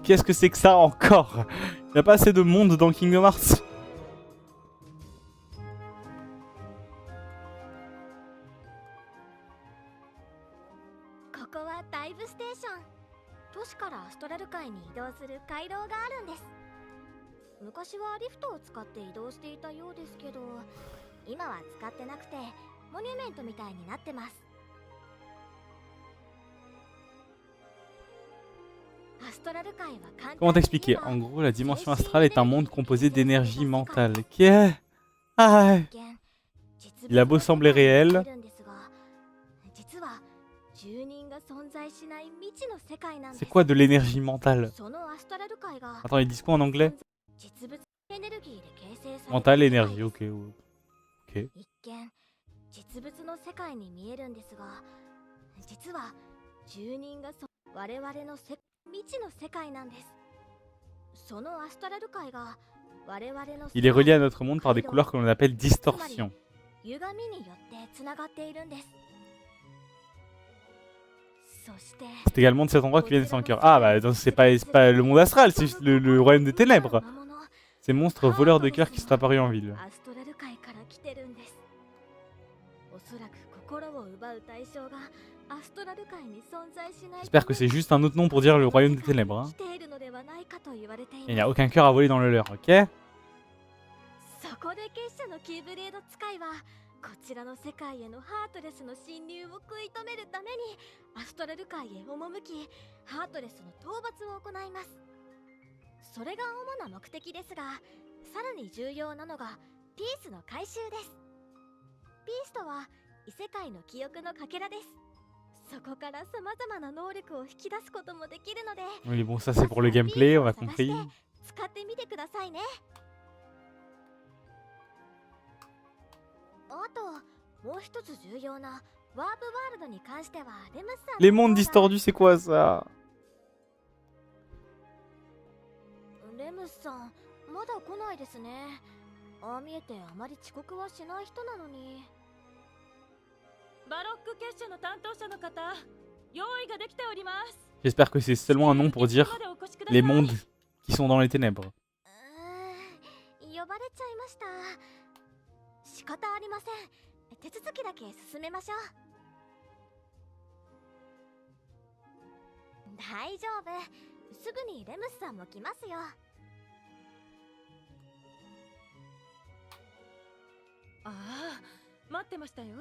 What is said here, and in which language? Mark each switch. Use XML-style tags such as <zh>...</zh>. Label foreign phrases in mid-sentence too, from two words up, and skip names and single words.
<fr>Qu'est-ce que c'est que ça encore? Il n'y a pas assez de monde dans Kingdom Hearts?</fr> <ja>ここはダイブステーション。都市からアストラル界に移動する回廊があるんです。昔はリフトを使って移動していたようですけど、今は使ってなくてモニュメントみたいになってます。アストラル界は簡単に</ja> <fr>Comment t'expliquer? En gros, la dimension astrale est un monde composé d'énergie mentale. Qu'est-ce? Ah, il a beau sembler réel. C'est quoi de l'énergie mentale? Attends, ils disent quoi en anglais? Mentale, énergie, ok. Ok.</fr> <ja>一見実物の世界に見えるんですが、実は住人が我々の未知の世界なんです。そのアストラル界が我々の</ja> <fr>Il est relié à notre monde par des couleurs que l'on appelle distorsion.</fr> <ja>歪みによってつながっているんです。そして</ja> <fr>C'est également de cet endroit que viennent sans cœur. Ah bah donc c'est pas le monde astral, c'est juste le royaume des ténèbres. Ces monstres voleurs de cœur qui sont apparus en ville.</fr> <ja>アストラル界から来てるんです。おそらく心を奪う対象が</ja> <fr>J'espère que c'est juste un autre nom pour dire le royaume des ténèbres. Hein. Il n'y a aucun cœur à voler dans le leur, ok?</fr> <ja>そこで結社のキーブレード使いはこちらの世界へのハートレスの侵入を食い止めるためにアストラル界へ赴き、ハートレスの討伐を行います。それが主な目的ですが、さらに重要なのがピースの回収です。ピースとは異世界の記憶のかけらです。そこから様々な能力を引き出すこともできるので。</ja> <fr>Oui bon, ça c'est pour le gameplay, on a compris.</fr> <ja>使ってみてくださいね。あともう一つ重要なワープワールドに関してはレムスさん。</ja> <fr>Les mondes distordus, c'est quoi ça?</fr> <ja>レムスさんまだ来ないですね。ああ見えてあまり遅刻はしない人なのに。バロック結社の担当者の方、用意ができております。</ja> <fr>J'espère que c'est seulement un nom pour dire les mondes qui sont dans les ténèbres.</fr> <ja>呼ばれちゃいました。仕方ありません。手続きだけ進めましょう。大丈夫。すぐにレムスさんも来ますよ。ああ、待ってましたよ。</ja>